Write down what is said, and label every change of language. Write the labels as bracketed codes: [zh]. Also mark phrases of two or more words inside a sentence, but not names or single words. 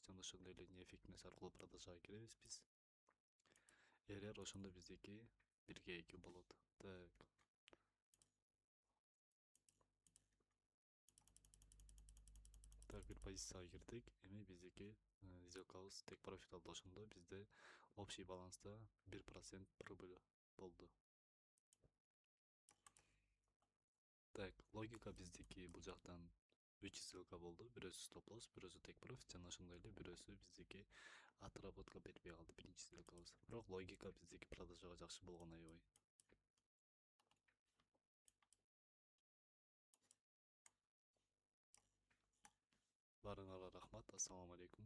[ky] Жана ошондой эле неэффективность аркылуу продажага киребиз биз. RR ошондо биздики 1/2 болот. Так. Так, бир позицияга кирдик. Эми биздики сделкабыз [en] take profit [ky] алды. Ошондо бизде общий баланста 1% прибыль болду. Так, логика биздики бул жактан 3 сделка болду. Бирөөсү стоп-лосс, бирөөсү [en] take profit [ky] жана ошондой эле бирөөсү биздики отработка бербей калды биринчи сделкабыз. Бирок логика биздики продажага жакшы болгон аябай. Баарыңарга рахмат. Ассаламу алейкум.